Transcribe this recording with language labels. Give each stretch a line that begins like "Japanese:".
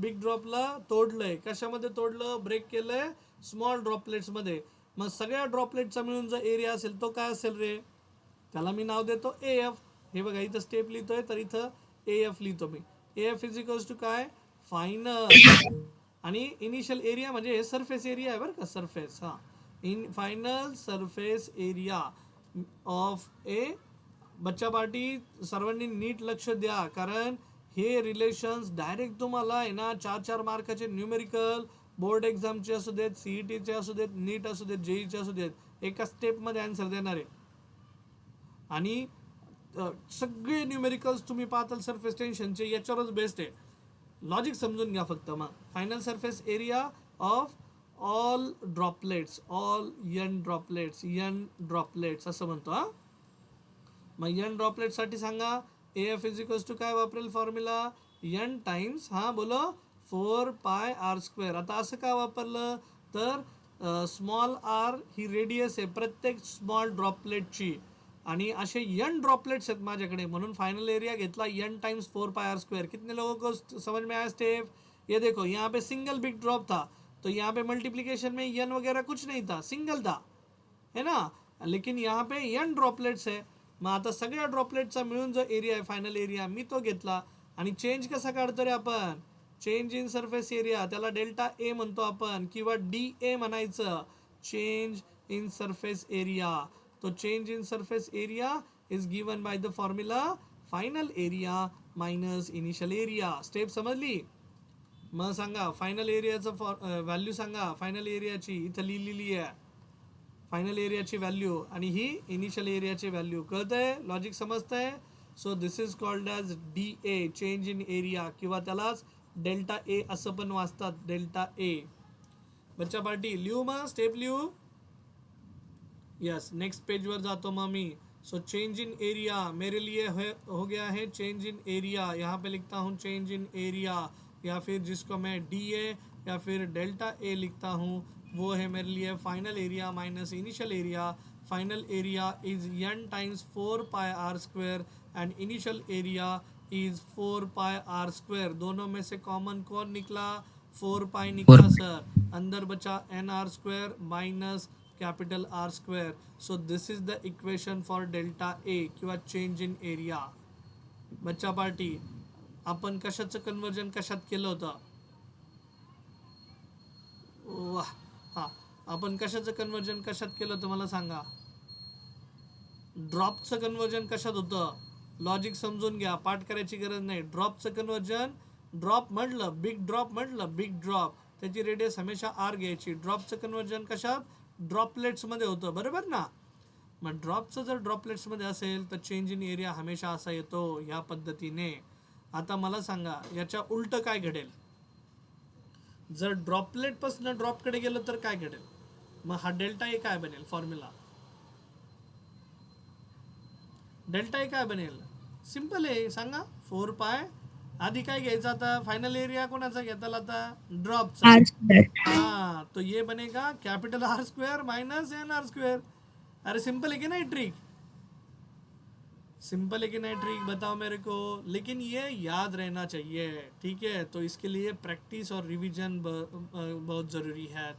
Marathi: Big ड्रॉपला तोडलंय. कशामध्ये तोडलं? Break केलंय स्मॉल ड्रॉपलेट्समध्ये. मग सगळ्या ड्रॉपलेटचा मिळून जो एरिया असेल तो काय असेल रे? त्याला मी नाव देतो AF. हे बघा इथं स्टेप लिहितोय तर इथं AF लिहितो मी.
English: AF is equals to
Marathi: काय? फायनल. आणि इनिशियल एरिया म्हणजे हे सरफेस एरिया आहे बरं का, सरफेस.
English: हां, in final surface area of A.
Marathi: बच्चा पार्टी सर्वांनी नीट लक्ष द्या, कारण हे रिलेशन्स डायरेक्ट तुम्हाला आहे ना 4-4 मार्काचे न्यूमेरिकल बोर्ड एक्झामचे असू देत, CETचे असू देत, नीट असू देत, JEEचे असू देत, एका स्टेपमध्ये आन्सर देणार आहे. आणि सगळे न्यूमेरिकल्स तुम्ही पाहताल सरफेस टेन्शनचे याच्यावरच बेस्ट आहे. लॉजिक समजून घ्या फक्त. मग final surface area of all droplets, all N droplets असं म्हणतो. हां, मग N ड्रॉपलेटसाठी सांगा AF इज इक्वल्स टू काय वापरेल फॉर्म्युला?
English: N times,
Hindi: हां बोलो,
English: 4 pi R square.
Marathi: आता असं का वापरलं तर स्मॉल आर ही रेडियस आहे प्रत्येक स्मॉल ड्रॉपलेटची, आणि असे N ड्रॉपलेट्स आहेत माझ्याकडे, म्हणून फाइनल एरिया घेतला N टाइम्स 4 पाई आर स्क्वायर.
Hindi: कितने लोगों को समझ में आया स्टेप? ये देखो यहाँ पे सिंगल बिग ड्रॉप था, तो यहाँ पे मल्टीप्लिकेशन में N वगैरह कुछ नहीं था, सिंगल था, है ना. लेकिन यहाँ पे N ड्रॉपलेट्स है.
Marathi: मग आता सगळ्या ड्रॉपलेटचा मिळून जो एरिया आहे फायनल एरिया मी तो घेतला. आणि चेंज कसा काढतो रे आपण? चेंज इन सरफेस एरिया, त्याला डेल्टा ए म्हणतो आपण, किंवा DA म्हणायचं, चेंज इन सरफेस एरिया.
English: तो change in surface area is given by the formula final area minus initial area.
Marathi: Step समजली? मग सांगा फायनल एरियाचं व्हॅल्यू सांगा. फायनल एरियाची इथं लिहिलेली आहे, फायनल एरियाची व्हॅल्यू, आणि ही इनिशियल एरियाची व्हॅल्यू. कळतंय? लॉजिक समजतंय?
English: so this is called as DA, change in area,
Marathi: किंवा त्यालाच डेल्टा ए
English: असं पण वाचतात, डेल्टा ए.
Marathi: बच्चा पार्टी लिहू मग स्टेप लिहू. यस, नेक्स्ट पेज वर जातो मग मी.
Hindi: सो चेंज इन एरिया मेरे लिए हो गया है चेंज इन एरिया. यहाँ पे लिखता हूँ चेंज इन एरिया, या फिर जिसको मैं DA या फिर डेल्टा ए लिखता हूँ वो है मेरे लिए final area minus initial area. Final area is N times 4 pi are square and initial area is 4 pi are square. दोनों में से कॉमन कौन निकला? 4 पाई निकला सर. अंदर बचा NR square minus capital R square.
English: So this is the equation for delta A किंवा change in area.
Marathi: बच्चा party आपण कशाचं कन्वर्जन कशात केलं होतं? वाह, हा, आपण कशाचं कन्वर्जन कशात केलं तुम्हाला सांगा. ड्रॉपचं कन्वर्जन कशात होतं, लॉजिक समजून घ्या, पाठ करायची गरज नाही. ड्रॉपचं कन्वर्जन, ड्रॉप म्हटलं बिग ड्रॉप, म्हटलं बिग ड्रॉप, त्याची रेडियस हमेशा आर घ्यायची. ड्रॉपचं कन्वर्जन कशात, ड्रॉपलेट्समध्ये होतं, बरोबर ना. मग ड्रॉपचं जर ड्रॉपलेट्समध्ये असेल तर चेंज इन एरिया हमेशा असा येतो ह्या पद्धतीने. आता मला सांगा याच्या उलट काय घडेल, जर ड्रॉपलेटपासून ड्रॉपकडे गेलो तर काय घडेल. मग हा डेल्टा ए काय बनेल, फॉर्म्युला डेल्टा ए काय बनेल, सिंपल आहे, सांगा. 4 पाय आधी काय घ्यायचं, आता फायनल एरिया कोणाचा घेताल आता, ड्रॉपचा.
Hindi: हाँ तो ये बनेगा capital R square minus N R square. अरे सिंपल है कि नहीं ट्रिक, सिंपल है कि नहीं ट्रिक, बताओ मेरे को. लेकिन ये याद रहना चाहिए, ठीक है. तो इसके लिए प्रैक्टिस और रिवीजन बहुत ज़रूरी है.